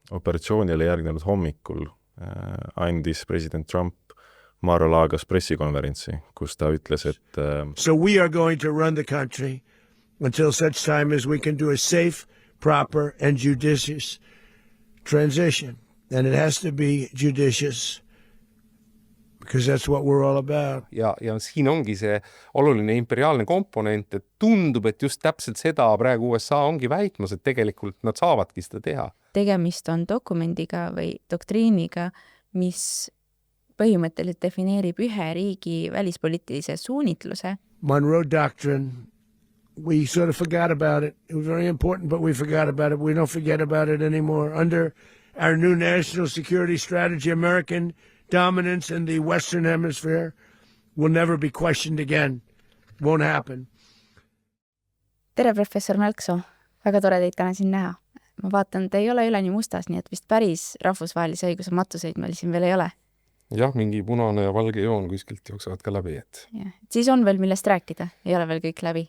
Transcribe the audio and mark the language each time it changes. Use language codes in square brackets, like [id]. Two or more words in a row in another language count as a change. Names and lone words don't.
[et] operatsioonile järgnenud hommikul andis president Trump Mar-a-Lagas pressikonverentsi, kus ta ütles, et [en] So we are going to run the country until such time as we can do a safe, proper and judicious transition. And it has to be judicious because that's what we're all about. [et] Ja siin ongi see oluline imperiaalne komponent, et tundub, et just täpselt seda praegu USA ongi väitmas, et tegelikult nad saavadki seda teha. Tegemist on dokumendiga või doktriiniga, mis põhimõtteliselt defineerib ühe riigi välispoliitilise suunitluse. [en] Monroe Doctrine, we sort of forgot about it. It was very important, but we forgot about it. We don't forget about it anymore. Under our new national security strategy, American dominance in the Western Hemisphere will never be questioned again. Won't happen. [et] Tere, professor Mälksoo. Väga tore teid täna siin näha. Ma vaatan, te ei ole üle nii mustas, nii et vist päris rahvusvahelise õiguse matuseid meil siin veel ei ole. Jah, mingi punane ja valge joon kuskilt jooksevad ka läbi. Ja. Siis on veel millest rääkida, ei ole veel kõik läbi.